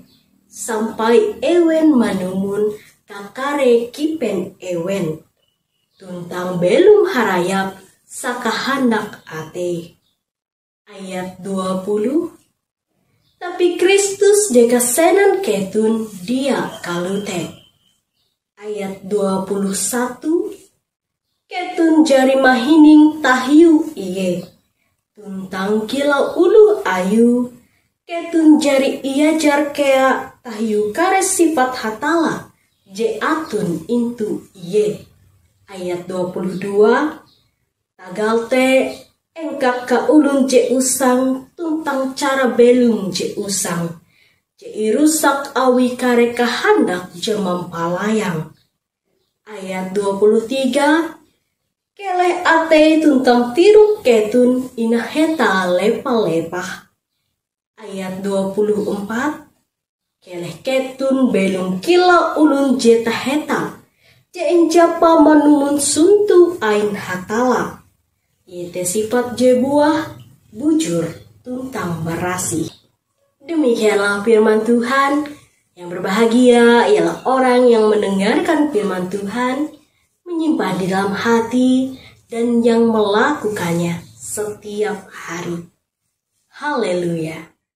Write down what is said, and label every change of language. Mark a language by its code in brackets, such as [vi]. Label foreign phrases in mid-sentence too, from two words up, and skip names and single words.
[nij] Sampai ewen manumun kakare kipen ewen. Tuntang belum harayap sakahandak ate. Ayat 20. Tapi Kristus dekasenan ketun dia kalute. Ayat 21. Ketun jari mahining tahiu iye. Tuntang kilau ulu ayu. Ketun jari iajar kea tahiu kare sifat hatala. Je atun intu iye. Ayat 22. Tagal te engkak ka ulun je usang tuntang cara belum je usang. Je irusak awi kare kahandak je mampalayang. Ayat 23. Keleh ate tuntang tiruk ketun inaheta lepa-lepah. Ayat 24. Keleh ketun belum kila ulun je taheta. Je enjapa manumun suntu ain hatala. Yete sifat je buah, bujur, tuntang merasi. [id] Demikianlah firman Tuhan. Yang berbahagia ialah orang yang mendengarkan firman Tuhan, menyimpan di dalam hati, dan yang melakukannya setiap hari. Haleluya.